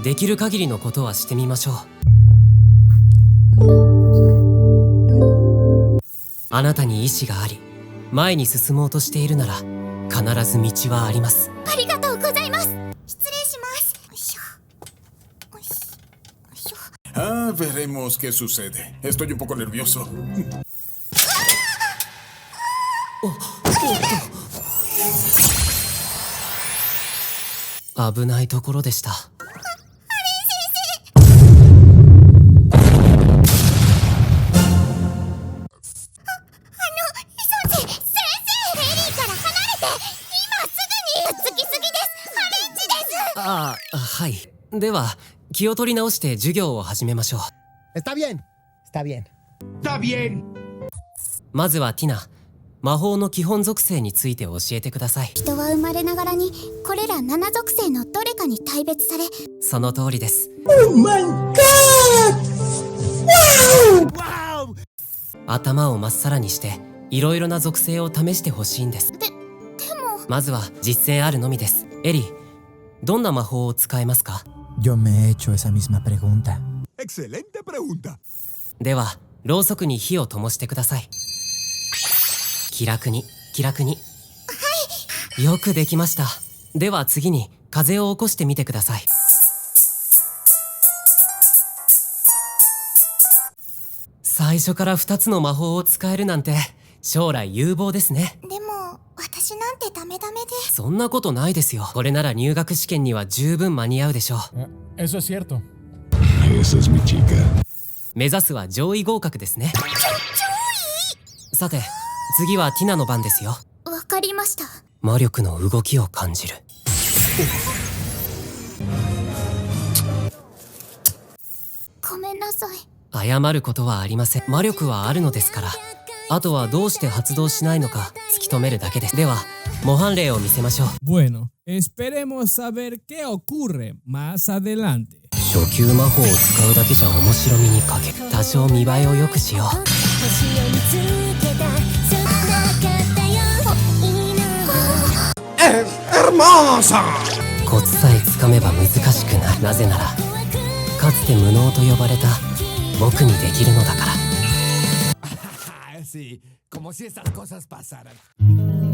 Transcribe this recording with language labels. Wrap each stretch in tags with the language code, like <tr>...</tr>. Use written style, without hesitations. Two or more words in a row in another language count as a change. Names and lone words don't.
<ja>できる限りのことはしてみましょう。あなたに意志があり前に進もうとしているなら必ず道はあります。ありがとうございます。失礼します。よいしょ。よいしょ。よいしょ。</ja> <es>Ah, veremos qué sucede. Estoy un poco nervioso.</es> <ja>危ないところでした。ああ、はい。では気を取り直して授業を始めましょう。</ja> <es>Está bien. Está bien. ¡Está bien!</es> <ja>まずはティナ、魔法の基本属性について教えてください。人は生まれながらにこれら7属性のどれかに大別され。その通りです。頭をまっさらにしていろいろな属性を試してほしいんです。でもまずは実践あるのみです。エリー、どんな魔法を使えますか？</ja> <es>Yo me he hecho esa misma pregunta. Excelente pregunta.</es> <ja>ではろうそくに火を灯してください。気楽に気楽に。はい。よくできました。では次に風を起こしてみてください。最初から2つの魔法を使えるなんて将来有望ですね。でも私なんてダメダメで。そんなことないですよ。これなら入学試験には十分間に合うでしょう。</ja> <es>Eso es cierto. Esa es mi chica.</es> <ja>目指すは上位合格ですね。さて次はティナの番ですよ。わかりました。魔力の動きを感じる。ごめんなさい。謝ることはありません。魔力はあるのですから。あとはどうして発動しないのか突き止めるだけです。では模範例を見せましょう。</ja> <es>Bueno, esperemos saber qué ocurre más adelante.</es> <ja>初級魔法を使うだけじゃ面白みに欠け、多少見栄えを良くしよう。コツさえつかめば難しくない。なぜならかつて無能と呼ばれた僕にできるのだから。</ja> <es>Sí, como si esas cosas pasaran.</es>